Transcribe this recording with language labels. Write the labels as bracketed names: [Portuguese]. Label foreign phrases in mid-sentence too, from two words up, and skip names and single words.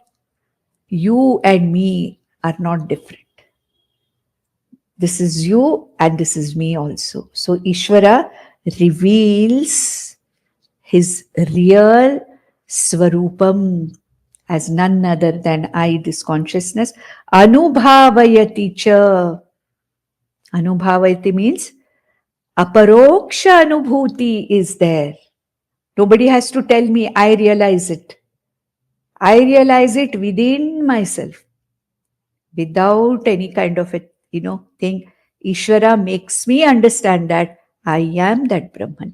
[English] You and me are not different. This is you and this is me also. So Ishvara reveals his real Swarupam as none other than I, this consciousness. [Sanskrit] Anubhavayati cha. [English] Anubhavayati means Aprokshanubhuti is there. Nobody has to tell me, I realize it. I realize it within myself. Without any kind of a, thing. Ishvara makes me understand that I am that Brahman.